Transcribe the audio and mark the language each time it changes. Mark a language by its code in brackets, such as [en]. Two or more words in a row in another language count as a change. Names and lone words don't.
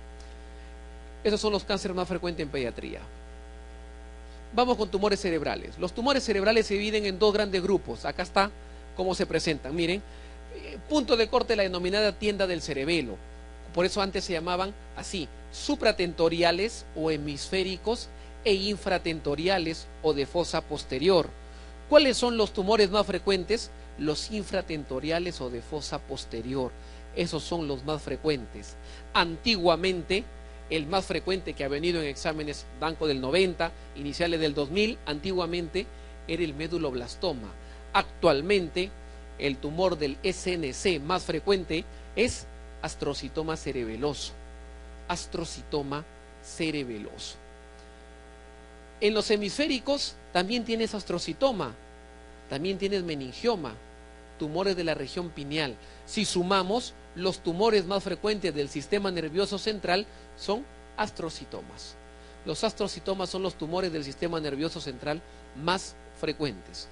[es] Esos son los cánceres más frecuentes en pediatría. Vamos con tumores cerebrales. Los tumores cerebrales se dividen en dos grandes grupos. Acá está cómo se presentan. Miren, punto de corte, la denominada tienda del cerebelo. Por eso antes se llamaban así, supratentoriales o hemisféricos e infratentoriales o de fosa posterior. ¿Cuáles son los tumores más frecuentes? Los infratentoriales o de fosa posterior. Esos son los más frecuentes. Antiguamente, el más frecuente que ha venido en exámenes banco del 90, iniciales del 2000, antiguamente era el meduloblastoma. Actualmente, el tumor del SNC más frecuente es astrocitoma cerebeloso. Astrocitoma cerebeloso. En los hemisféricos también tienes astrocitoma, también tienes meningioma, tumores de la región pineal. Si sumamos, los tumores más frecuentes del sistema nervioso central son astrocitomas. Los astrocitomas son los tumores del sistema nervioso central más frecuentes.